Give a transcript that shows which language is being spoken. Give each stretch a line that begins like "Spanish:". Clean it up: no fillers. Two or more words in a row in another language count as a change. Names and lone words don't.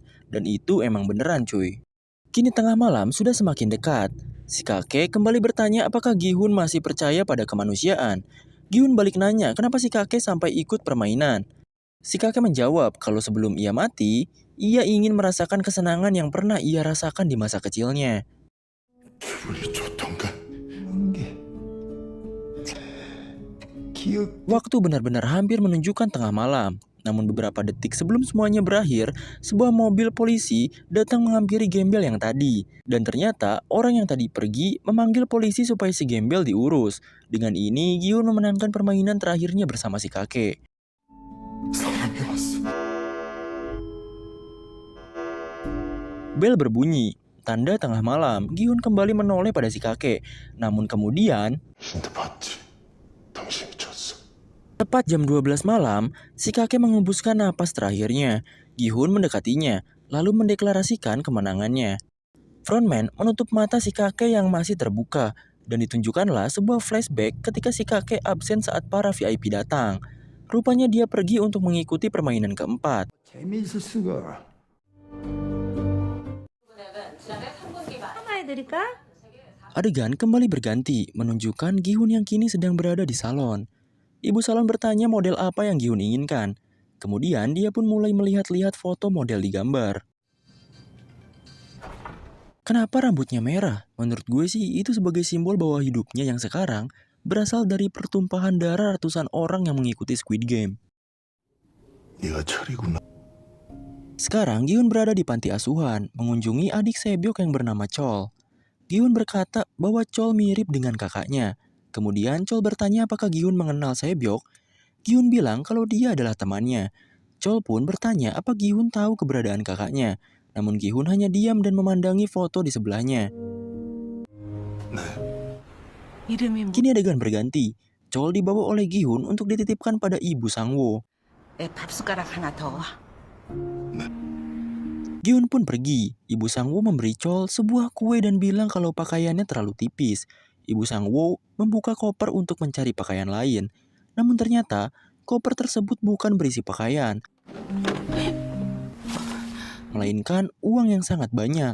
Indonesian: Dan itu emang beneran cuy. Kini tengah malam sudah semakin dekat. Si kakek kembali bertanya apakah Gi-hun masih percaya pada kemanusiaan. Gi-hun balik nanya kenapa si kakek sampai ikut permainan. Si kakek menjawab kalau sebelum ia mati, ia ingin merasakan kesenangan yang pernah ia rasakan di masa kecilnya.
Korean: 기분이 좋던가? 기억
Indonesian: Waktu benar-benar hampir menunjukkan tengah malam. Namun beberapa detik sebelum semuanya berakhir, sebuah mobil polisi datang menghampiri gembel yang tadi. Dan ternyata orang yang tadi pergi memanggil polisi supaya si gembel diurus. Dengan ini, Gi-hun memenangkan permainan terakhirnya bersama si kakek.
Korean: 사람이 왔어.
Indonesian: Bel berbunyi, tanda tengah malam. Gi-hun kembali menoleh pada si kakek. Namun kemudian,
Korean: 힌트 봤지? 당신이 졌어.
Indonesian: tepat jam 12 malam, si kakek mengembuskan napas terakhirnya. Gi-hun mendekatinya, lalu mendeklarasikan kemenangannya. Frontman menutup mata si kakek yang masih terbuka, Dan ditunjukkanlah sebuah flashback ketika si kakek absen saat para VIP datang. Rupanya dia pergi untuk mengikuti permainan keempat.
Korean: 재미있을 수가.
Indonesian: Adegan kembali berganti, menunjukkan Gi-hun yang kini sedang berada di salon. Ibu salon bertanya model apa yang Gi-hun inginkan. Kemudian dia pun mulai melihat-lihat foto model di gambar. Kenapa rambutnya merah? Menurut gue sih itu sebagai simbol bahwa hidupnya yang sekarang berasal dari pertumpahan darah ratusan orang yang mengikuti Squid Game.
Korean: 네가 철이구나.
Indonesian: Sekarang Gi-hun berada di panti asuhan, mengunjungi adik Sebyok yang bernama Chol. Gi-hun berkata bahwa Chol mirip dengan kakaknya. Kemudian Chol bertanya apakah Gi-hun mengenal Sebyok. Gi-hun bilang kalau dia adalah temannya. Chol pun bertanya apa Gi-hun tahu keberadaan kakaknya. Namun Gi-hun hanya diam dan memandangi foto di sebelahnya.
Korean: 이름이 뭐?
Indonesian: Kini adegan berganti. Chol dibawa oleh Gi-hun untuk dititipkan pada ibu Sang-woo.
Korean: 밥 숟가락 하나 더.
Indonesian: Gi-hun pun pergi. Ibu Sang-woo memberi Chol sebuah kue dan bilang kalau pakaiannya terlalu tipis. Ibu Sang-woo membuka koper untuk mencari pakaian lain. Namun ternyata koper tersebut bukan berisi pakaian, melainkan uang yang sangat banyak.